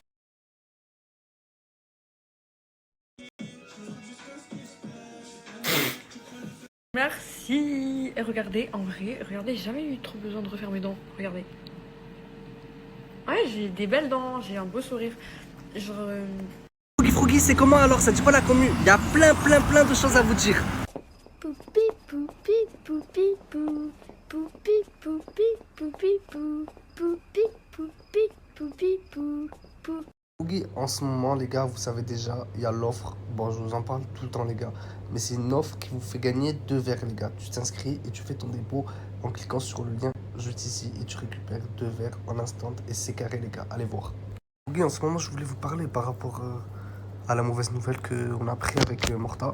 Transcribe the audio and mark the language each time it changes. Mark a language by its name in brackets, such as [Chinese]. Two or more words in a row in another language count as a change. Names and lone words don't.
[French] Merci. Et regardez, en vrai, regardez, j'ai jamais eu trop besoin de refaire mes dents. Regardez. Ouais, j'ai des belles dents, j'ai un beau sourire. Genre... Frugi, c'est comment alors? Ça dit quoi la commune? Il y a plein de choses à vous dire. Poupi, poupi, poupi, pou. Poupi, poupi, poupi, pou. Poupi, poupi, poupi, pou. Froggy, en ce moment, les gars, vous savez déjà, il y a l'offre. Bon, je vous en parle tout le temps, les gars. Mais c'est une offre qui vous fait gagner 2 verres, les gars. Tu t'inscris et tu fais ton dépôt en cliquant sur le lien juste ici et tu récupères 2 verres en instant. Et c'est carré, les gars. Allez voir. Froggy, en ce moment, je voulais vous parler par rapport à la mauvaise nouvelle qu'on a pris avec Morta.